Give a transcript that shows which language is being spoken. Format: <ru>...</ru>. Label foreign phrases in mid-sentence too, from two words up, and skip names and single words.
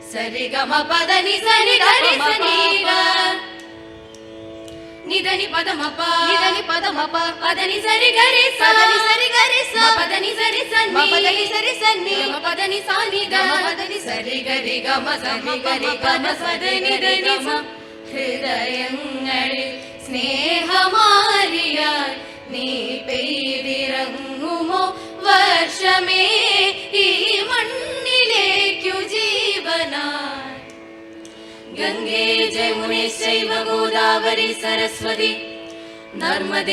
<ml>సరి గమ పద ని సని గరి సని గ నిదని పదమప నిదని పదమప పదని సరి గరి సని సరి గరి స పదని సరి సని పదని సరి సని గమ పదని సాని గమ పదని సరి గరి గమ సని గరి గమ సదని దని స ഹൃദയങ്ങളിൽ സ്നേഹമാരിയാൽ നീ പെയ്തിറങ്ങുമോ വർഷമേ ഈ മണ്ണിലേക്കു ജീവനായി</ml> <sa>ഗംഗേ ജമുനേ ചൈവ ഗോദാവരി സരസ്വതി നർമ്മദേ</sa>